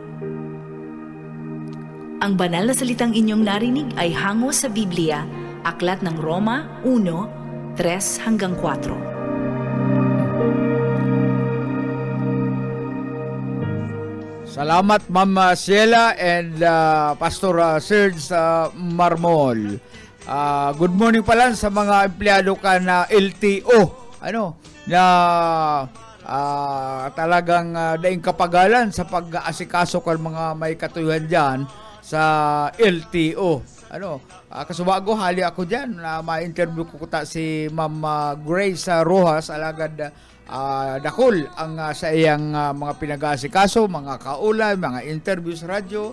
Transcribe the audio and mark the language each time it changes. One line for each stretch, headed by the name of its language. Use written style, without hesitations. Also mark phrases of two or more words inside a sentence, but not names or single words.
Filipino: Ang banal na salitang inyong narinig ay hango sa Biblia, Aklat ng Roma 1:3-4. Salamat Ma'am Ciela and Pastor Serge Marmol.
English: Good morning
Bikol: pala sa mga empleyado ka na LTO. Na talagang daing kapagalan sa pag-aasikaso kan mga may katuyuhan diyan sa LTO. Kasubago hali ako diyan na ma-interview ko ta si Ma'am Grace Rojas alagad dakol ang sa iyang mga pinag-aasikaso, mga kaulan, mga interviews sa radyo.